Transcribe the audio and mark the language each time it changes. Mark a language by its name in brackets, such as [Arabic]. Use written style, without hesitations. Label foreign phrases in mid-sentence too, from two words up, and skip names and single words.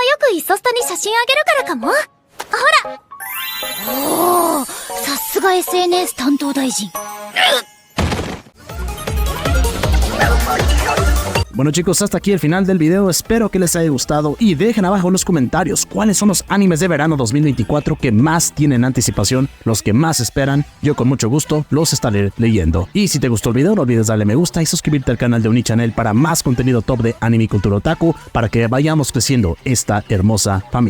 [Japanese] イソスタに写真あげるからかも。ほら。おー、さすが SNS 担当大臣。 [Spanish] Bueno chicos, hasta aquí el final del video, espero que les haya gustado y dejen abajo en los comentarios cuáles son los animes de verano 2024 que más tienen anticipación, los que más esperan. Yo con mucho gusto los estaré leyendo. Y si te gustó el video no olvides darle me gusta y suscribirte al canal de Uni-Channel para más contenido top de anime y cultura otaku, para que vayamos creciendo esta hermosa familia.